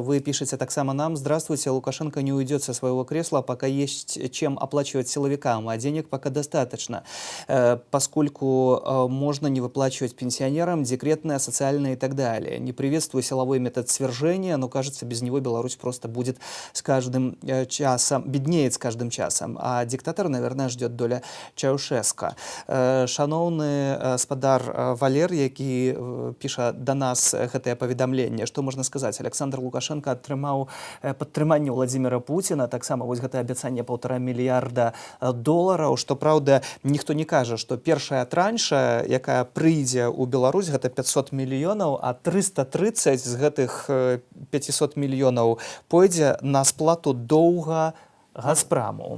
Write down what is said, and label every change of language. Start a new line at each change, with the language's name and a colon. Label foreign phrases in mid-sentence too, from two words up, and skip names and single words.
Russian: Вы пишете так само нам: здравствуйте, Лукашенко не уйдет со своего кресла, пока есть чем оплачивать силовикам, а денег пока достаточно, поскольку можно не выплачивать пенсионерам, декретное, социальное и так далее. Не приветствую силовой метод свержения, но кажется, без него Беларусь просто будет с каждым часом, беднеет с каждым часом, а диктатор, наверное, ждет доля Чаушеско.
Belarusian: Шановны спадар Валер, які піша да нас гэтае паведамленне, што можна сказаць? Александр Лукашенко атрымаў падтрыманне Владимира Путина, таксама вось гэтае абяцанне $1,5 мільярда, што, праўда, ніхто не кажа, што першая транша, якая прыйдзе ў Беларусь, гэта 500 мільёнаў, а 330 з гэтых 500 мільёнаў пойдзе на сплату доўга Газпраму.